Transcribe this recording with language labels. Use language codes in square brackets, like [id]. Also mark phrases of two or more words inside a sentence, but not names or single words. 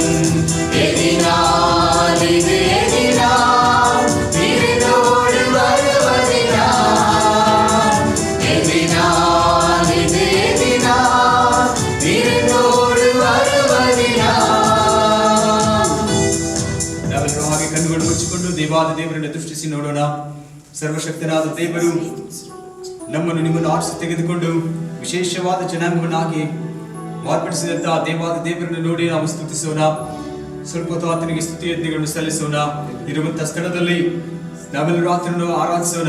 [ta] எதினால் இது எதினால் விருந்தோடு வருவதினால். எதினால் இது எதினால் விருந்தோடு வருவதினால். [kn] ನಾವೆಲ್ಲರೂ ಹಾಗೆ ಕಣ್ಣುಗಳು ಮುಚ್ಚಿಕೊಂಡು ದೇವಾದ ದೇವರನ್ನು ದೃಷ್ಟಿಸಿ ನೋಡೋಣ. ಸರ್ವಶಕ್ತನಾದ ದೇವರು ನಮ್ಮನ್ನು ನಿಮ್ಮನ್ನು ಆರಿಸಿ ತೆಗೆದುಕೊಂಡು ವಿಶೇಷವಾದ ಜನಾಂಗವನ್ನಾಗಿ ಮಾರ್ಪಡಿಸಿದಂತಹ ದೇವಾದ ದೇವರನ್ನು ನೋಡಿ ನಾವು ಸ್ತುತಿಸೋಣ. ಸ್ವಲ್ಪ ಹೊತ್ತು ಆತನಿಗೆ ಸ್ತುತಿಯಜ್ಞೆಗಳನ್ನು ಸಲ್ಲಿಸೋಣ. ಇರುವಂತಹ ಸ್ಥಳದಲ್ಲಿ ನಾವೆಲ್ಲರೂ ಆತನನ್ನು ಆರಾಧಿಸೋಣ.